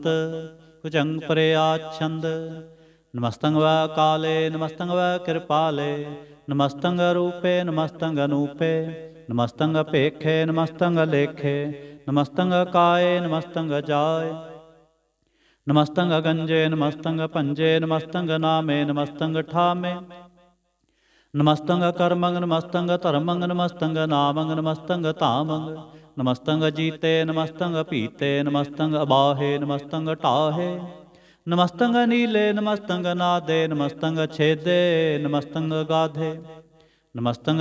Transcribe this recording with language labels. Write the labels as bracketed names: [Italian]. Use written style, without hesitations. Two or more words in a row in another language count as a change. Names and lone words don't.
[Braj] ਭੁਜੰਗ ਪ੍ਰਿਆਛੰਦ। ਨਮਸਤੰ ਵੈ ਕਾਲੇ, ਨਮਸਤੰ ਵੈ ਕਿਰਪਾਲੇ। ਨਮਸਤੰ ਰੂਪੇ, ਨਮਸਤੰ ਅਨੂਪੇ। ਨਮਸਤੰ ਭੇਖੇ, ਨਮਸਤੰ ਲੇਖੇ। ਨਮਸਤੰ ਕਾਏ, ਨਮਸਤੰ ਜਾਏ। नमस्तंग अगंजे नमस्तंग पंजे नमस्तंग नामे नमस्तंग ठामे नमस्तंग कर्मंग नमस्तंग धर्मंग नमस्तंग नामंग नमस्तंग तामंग नमस्तंग जीते नमस्तंग पीते नमस्तंग अबाहे नमस्तंग टाहे नमस्तंग नीले नमस्तंग नादे नमस्तंग छेदे नमस्तंग गाधे नमस्तंग